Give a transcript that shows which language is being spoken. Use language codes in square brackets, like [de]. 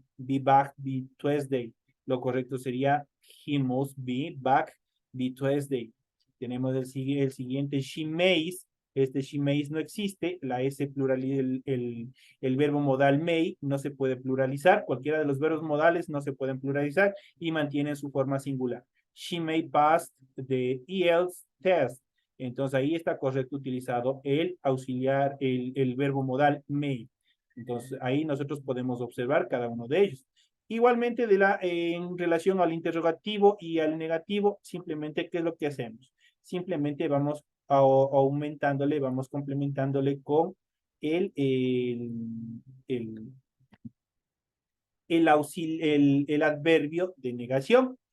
[en] Be back, be Tuesday. [es] Lo correcto sería [en] he must be back, be Tuesday. [es] Tenemos el siguiente, she mays. Este she mays no existe. La S plural, el verbo modal may no se puede pluralizar. Cualquiera de los verbos modales no se pueden pluralizar y mantienen su forma singular. [en] She may pass the IELTS test. [es] Entonces ahí está correcto utilizado el auxiliar, el verbo modal may. Entonces ahí nosotros podemos observar cada uno de ellos. Igualmente en relación al interrogativo y al negativo, simplemente, ¿qué es lo que hacemos? Simplemente vamos aumentándole, vamos complementándole con el, el, el adverbio de negación.